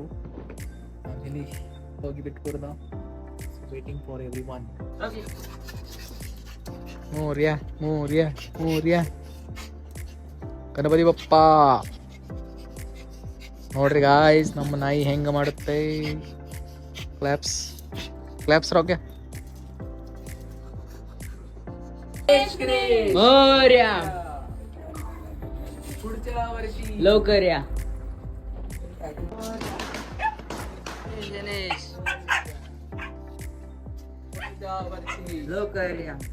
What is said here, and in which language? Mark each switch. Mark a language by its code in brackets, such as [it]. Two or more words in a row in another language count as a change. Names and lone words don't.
[kn] ಆಮೇಲೆ ಹೋಗಿ ಬಿಟ್ಟು ಕೊಡ್ದ. [en] so waiting for every one. [mr] मोरया मोरया मोरया गणपती बाप्पा. [kn] ನೋಡ್ರಿ ಗಾಯ್ಸ್, ನಮ್ಮ ನಾಯಿ ಹೆಂಗೆ ಮಾಡುತ್ತೆ. क्लैप्स रोके. [mr] मोरया पुढच्या वर्षी लवकर या. गणेश पुढच्या वर्षी लवकर या.